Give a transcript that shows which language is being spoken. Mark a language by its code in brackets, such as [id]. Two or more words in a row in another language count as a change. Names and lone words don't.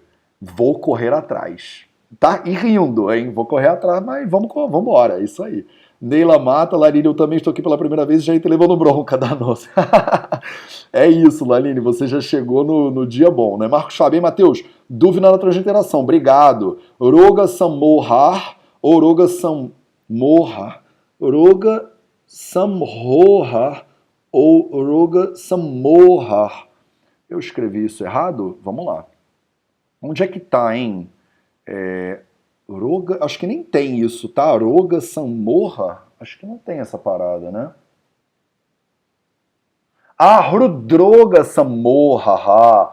[pt] Vou correr atrás. Tá? E rindo, hein? Vou correr atrás, mas vamos embora, é isso aí. Neila Mata, Laline, eu também estou aqui pela primeira vez e já entrei levando bronca da nossa. É isso, Laline, você já chegou no dia bom, né? Marcos Fábio, Matheus, dúvida na transliteração, obrigado. Roga Samohar, ou Roga Samohar, Roga Samrohar, ou Roga Samohar. Eu escrevi isso errado? Vamos lá. Onde é que tá, hein? Roga, acho que nem tem isso, tá? Roga Sammoha? Acho que não tem essa parada, né? Ah, Rudroga Sammoha.